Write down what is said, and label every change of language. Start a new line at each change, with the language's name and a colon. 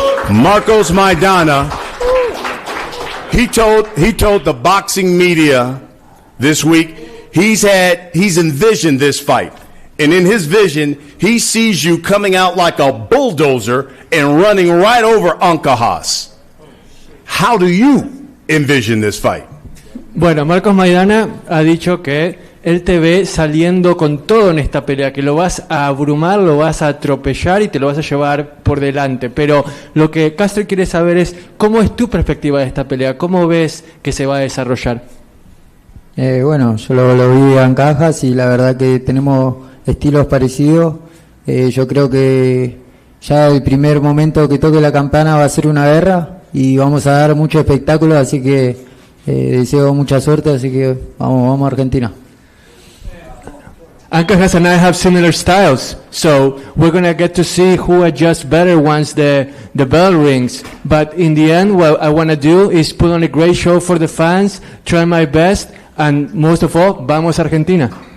English: Marcos Maidana, he told the boxing media this week he's envisioned this fight. And in his vision, he sees you coming out like a bulldozer and running right over Ancajas. How do you envision this fight?
Spanish: Bueno, Marcos Maidana ha dicho que él te ve saliendo con todo en esta pelea, que lo vas a abrumar, lo vas a atropellar y te lo vas a llevar por delante. Pero lo que Castro quiere saber es cómo es tu perspectiva de esta pelea, cómo ves que se va a desarrollar. Bueno, yo lo vi en cajas y la verdad que tenemos estilos parecidos. Yo creo que ya el primer momento que toque la campana va a ser una guerra y vamos a dar mucho espectáculo, así que deseo mucha suerte, así que vamos a Argentina.
English: Ancajas and I have similar styles, so we're going to get to see who adjusts better once the bell rings. But in the end, what I want to do is put on a great show for the fans, try my best, and most of all,
Spanish: vamos Argentina.